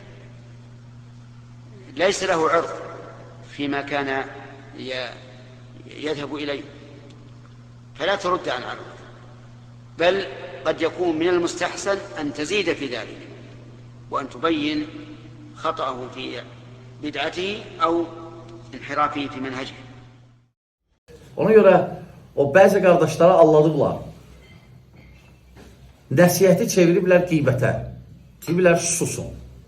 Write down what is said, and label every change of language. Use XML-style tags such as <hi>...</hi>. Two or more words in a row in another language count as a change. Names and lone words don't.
<ar>ليس له عرض فيما كان يذهب إليه، فلا ترد عن عرض، بل قد يكون من المستحسن أن تزيد في ذلك وأن تبين خطأه في بدعته أو انحرافه في منهجه.</ar> <az>Ona görə o bəzi qardaşlara alladıblar. Nəsihəti çeviriblər qeybətə. Deyiblər susun.</az>